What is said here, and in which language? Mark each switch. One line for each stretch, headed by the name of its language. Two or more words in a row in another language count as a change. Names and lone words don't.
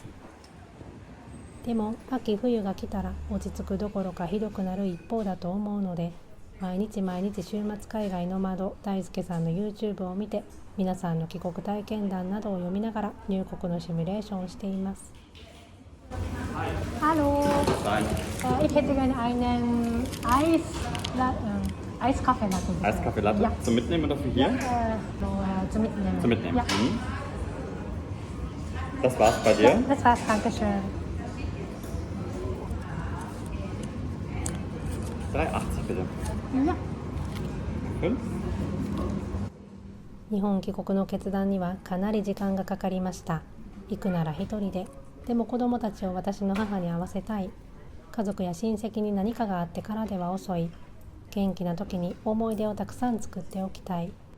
Japanese: でも秋冬が来たら落ち着くどころかひどくなる一方だと思うので、毎日週末海外の窓大輔さんの YouTube を見て、皆さんの帰国体験談などを読みながら入国のシミュレーションをしています。
German: Hallo, ich hätte gerne einen Eiskaffee-Latte. Eiskaffee-Latte? Ja. Zum Mitnehmen oder für hier? Zum Mitnehmen. Zum Mitnehmen. Ja. Das war's bei dir? Ja, das war's, danke schön. 3,80 bitte. Ja. 5?
Japanese: 日本帰国の決断にはかなり時間がかかりました。行くなら一人で。でも子供たちを私の母に会わせたい。家族や親戚に何かがあってからでは遅い。元気な時に思い出をたくさん作っておきたい。